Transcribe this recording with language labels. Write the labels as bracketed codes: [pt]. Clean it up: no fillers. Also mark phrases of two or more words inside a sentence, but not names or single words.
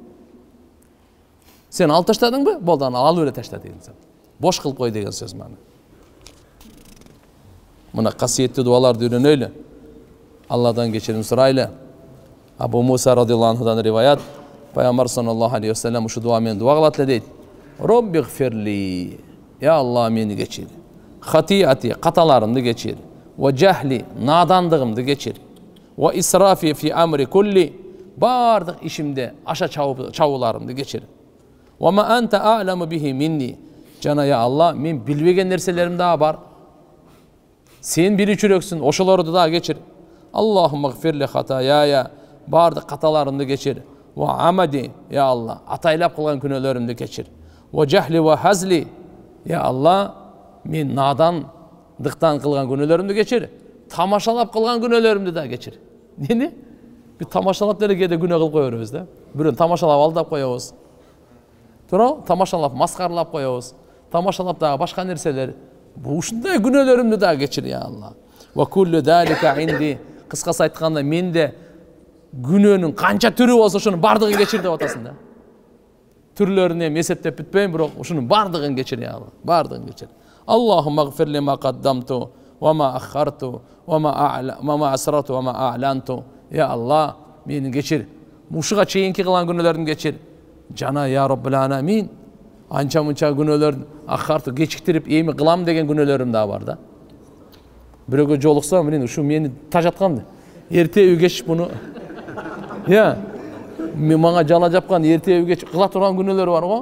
[ky] Сен алып таштадыңбы? Болду, аны алып эле ташта деген сөз. Бош кылып кой деген сөз мана. Мына касиеттүү дуаларды үйрөнөйлү. Алладан кечирим сурайлы. Абу Муса [ar] رضي الله عنه [ky] риваят. Пайгамбар [ar] صلى الله عليه وسلم [ky] ушу дуа менен дуа кылат эле дейт. [ar] رب اغفر لي. [ky] Я Алла, мени кечир. Хатиати, каталарымды кечир. [ar] وجهلي, [ky] надандыгымды кечир. [ar] وإسرافي في أمري كله. [ky] Бардык ишимде аша чабууларымды кечир. [ar] وما أنت أعلم به مني. [ky] Жана я Алла, мен билбеген нерселерим да бар. Сен билүүчүрөксүн, ошолорду да кечир. [ar] اللهم اغفر لي خطاياي. [ky] Бардык каталарымды кечир. [ar] وعمدي يا الله, [ky] атайлап кылган күнөөлөрүмдү кечир. [ar] وجهلي وهزلي, [ky] я Алла, мен надандыктан кылган күнөөлөрүмдү кечир. Тамашалап кылган күнөөлөрүмдү да кечир. Нени? Бир тамашалап деле кээде күнөө кылып кое беребиз да. Бирөөнү тамашалап алдап коебуз. Туурабы? Тамашалап маскарлап коебуз. Тамашалап дагы башка нерселер. Бу ушундай күнөөлөрүмдү да кечир, я Алла. [ar] وكل ذلك عندي. [ky] Кыскасы айтканда, менде күнөөнүн канча түрү болсо ошонун бардыгын кечир деп атасың да. Түрлөрүн эми эсептеп бүтпөйм, бирок ушунун бардыгын кечир, я Алла. Бардыгын кечир. [ar] اللهم اغفر لي ما قدمت وما أخرت وما أسررت وما أعلنت. [ky] Я Алла, мени кечир. Ушуга чейинки кылган күнөөлөрүмдү кечир. Жана [ar] يا رب العالمين. [ky] Анча-мунча күнөөлөрдү аххарту кечиктирип эми кылам деген күнөөлөрүм да бар да. Бирөөгө жолукса, ушу мени тажаткан. Эртеби кеч буну я мага жала жапкан эртеби кеч кыла турган күнөөлөр бар го.